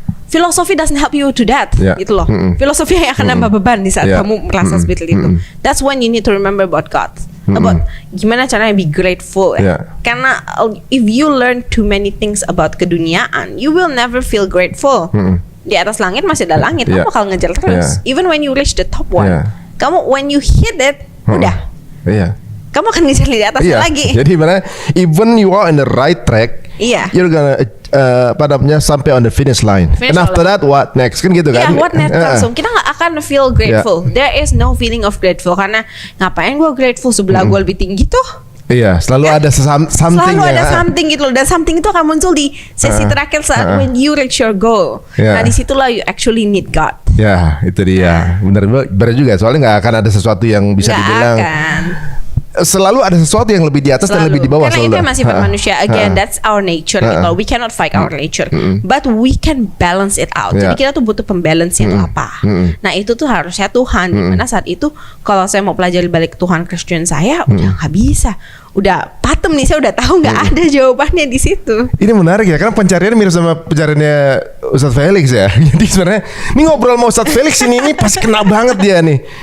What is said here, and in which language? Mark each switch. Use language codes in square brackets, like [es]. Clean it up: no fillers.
[en] Philosophy doesn't help you to that, gitu loh. [id] Filosofi yang akan nambah beban di saat kamu merasa seperti itu. [en] That's when you need to remember about God, about [id] gimana caranya [en] be grateful. Karena if you learn too many things about keduniaan, you will never feel grateful. [id] Di atas langit masih ada langit, kamu bakal ngejar terus. [en] Even when you reach the top one, [id] kamu [en] when you hit it, [id] udah. Kamu akan ngejar di atas lagi. [en] Jadi mana even you are on the right track, you're gonna sampai on the finish line. And after that what next kan gitu kan? [id] What next langsung. Kita nggak akan feel grateful. [en] There is no feeling of grateful [id] karena ngapain gue grateful sebelah gue lebih tinggi tuh. Iya, selalu ada something. Selalu ada something gitu loh. Dan something itu akan muncul di sesi terakhir saat [en] when you reach your goal. [id] Nah disitulah [en] you actually need God. [id] Ya, itu dia. Benar juga. Soalnya nggak akan ada sesuatu yang bisa dibilang. Selalu ada sesuatu yang lebih di atas dan lebih di bawah. Karena itu masih manusia. [en] Again, that's our nature. Gitu. We cannot fight our nature, but we can balance it out. [id] Jadi kita tuh butuh pembalance itu apa. Nah itu tuh harusnya Tuhan. Dimana saat itu kalau saya mau pelajari balik Tuhan Kristen saya udah nggak bisa. Udah patem nih, saya udah tahu nggak ada jawabannya di situ. Ini menarik ya, karena pencarian mirip sama pencariannya Ustadz Felix ya. Jadi sebenarnya ini ngobrol sama Ustadz Felix ini pasti kena banget dia nih.